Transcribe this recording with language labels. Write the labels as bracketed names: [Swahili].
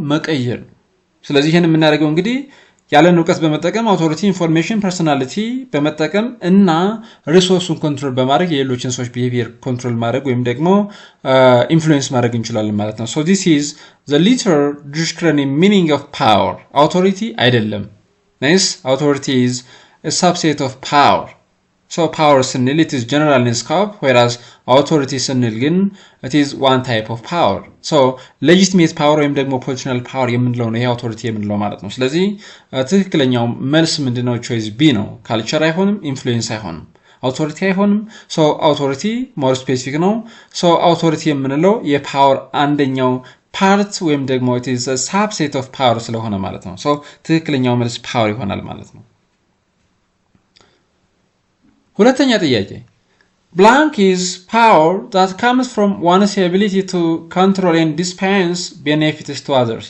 [Amharic] መቀየር። ስለዚህ ይህን የምናደርገው እንግዲህ ያለን እውቀት በመጠቀም አውቶሪቲ፣ ኢንፎርሜሽን፣ ፐርሶናሊቲ በመጠቀም እና ሪሶርሱን ኮንትሮል በማድረግ የሌሎችን ሰዎች ቢሄቪየር ኮንትሮል ማድረግ ወይም ደግሞ ኢንፍሉዌንስ ማድረግ እንችላለን ማለት ነው። [English] this is the literal dictionary meaning of power. [Amharic] አውቶሪቲ አይደለም። nice. [English] authority is a subset of power. power [Amharic] ስንል [English] it is general in scope, whereas authority [Amharic] ስንል ግን [English] it is one type of power. [Amharic] legitimate power ወይም ደግሞ positional power የምንለው ነው ይሄ authority የምንለው ማለት ነው። ስለዚህ ትክክለኛው መልስ ምንድነው? choice B ነው። culture አይሆንም፣ influence አይሆንም፣ authority አይሆንም። authority more specific ነው። authority የምንለው የፓወር አንደኛው ፓርት ወይም ደግሞ [English] it is a subset of power [Amharic] ስለሆነ ማለት ነው። ትክክለኛው መልስ power ይሆናል ማለት ነው። ሁለተኛ ጥያቄ [English] blank is power that comes from one's ability to control and dispense benefits to others.